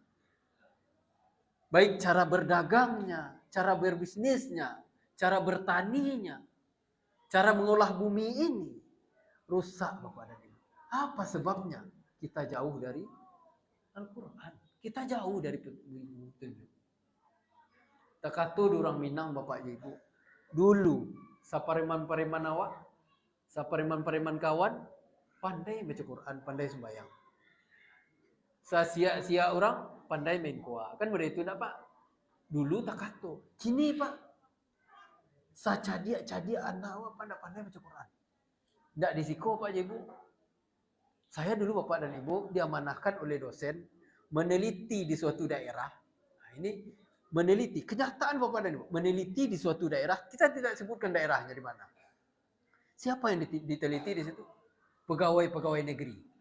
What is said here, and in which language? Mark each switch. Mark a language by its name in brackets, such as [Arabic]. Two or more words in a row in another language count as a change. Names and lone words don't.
[Indonesian] Baik cara berdagangnya. Cara berbisnisnya. Cara bertaninya. Cara mengolah bumi ini. Rusak Bapak dan Ibu. Apa sebabnya? Kita jauh dari Al-Quran. Kita jauh dari petunjuk. [Minangkabau] Takato durang Minang Bapak Ibu. Dulu sapariman-pariman awak, sapariman-pariman kawan pandai baca Quran, pandai sembahyang. Sia-sia orang pandai main kuah. Kan pada itu nak Pak? Dulu takato. Kini Pak, cadia anak awak pandai baca Quran. Tidak disiko Pak Ibu. [Indonesian] Saya dulu Bapak dan Ibu diamanahkan oleh dosen meneliti di suatu daerah. Nah, ini meneliti, kenyataan Bapak dan Ibu, meneliti di suatu daerah, kita tidak sebutkan daerahnya di mana. Siapa yang diteliti di situ? Pegawai-pegawai negeri.